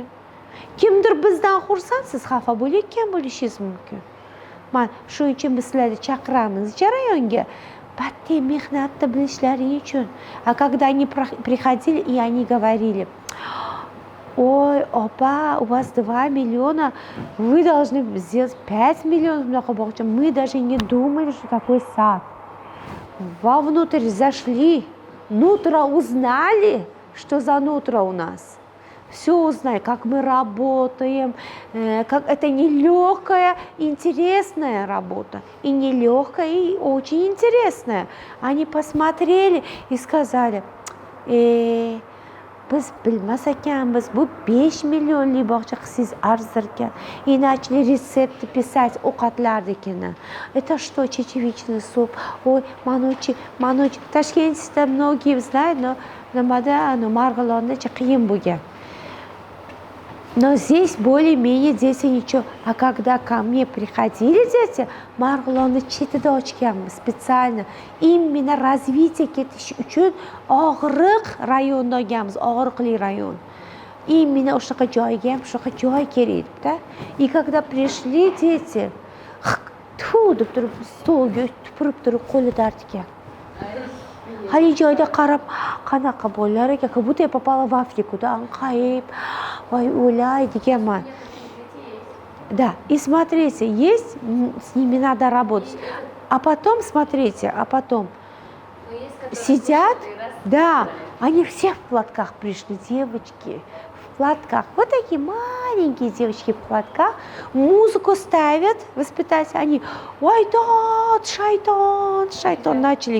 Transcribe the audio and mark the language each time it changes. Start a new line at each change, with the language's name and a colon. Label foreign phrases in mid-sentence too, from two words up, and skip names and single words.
Uzbek: Kimdir bizdan xursand, siz xafa bo'layotgan bo'lishingiz mumkin. Men shuning uchun biz sizlarni chaqiramiz jarayonga. Batday mehnatni bilishlaring uchun.
Russian: А когда они приходили и они говорили: "Ой, опа, у вас 2 миллиона, вы должны сделать 5 миллионов многобогача". Мы даже не думали, что такой сад. Вовнутрь зашли, нутро узнали, что за нутро у нас. Все узнали, как мы работаем, как это нелегкая, интересная работа. И нелегкая, и очень интересная. Они посмотрели и сказали:
Uzbek: biz bilmas ekanmiz, bu 5 millionlik bog'cha qilsangiz arzir ekan.
Russian: И начали рецепты писать ovqatlarnikini. Это что, чечевичный суп? Ой, манучи.
Uzbek: Tashkentda
Russian: многие знают, но
Uzbek: nimada, Marg'ilonda qiyin bo'lgan.
Russian: Но здесь более-менее дети ничего. А когда ко мне приходили дети,
Uzbek: Marg'ilonni chetida ochganmiz spециально.
Russian: Именно развитие
Uzbek: ketish uchun og'riq rayonda olganmiz, og'riqli rayon. Именно o'shaqa joyga ham shunaqa joy kerak edi-da.
Russian: И когда пришли дети,
Uzbek: tfu deb turib stolga tupurib turib qo'lida artgan. Hali joyda qarab, qanaqa bolalar ekan,
Russian: как будто я попала в Африку, да,
Uzbek: anqayib, voy o'lay deganman.
Russian: Да, и смотрите, есть, с ними надо работать. А потом, смотрите, а потом Но есть, которые сидят, слушают и раз- да, они все в платках пришли, девочки, в платках. Вот такие маленькие девочки в платках, музыку ставят, воспитатели, они, ой, тот, шайтан, шайтан, начали.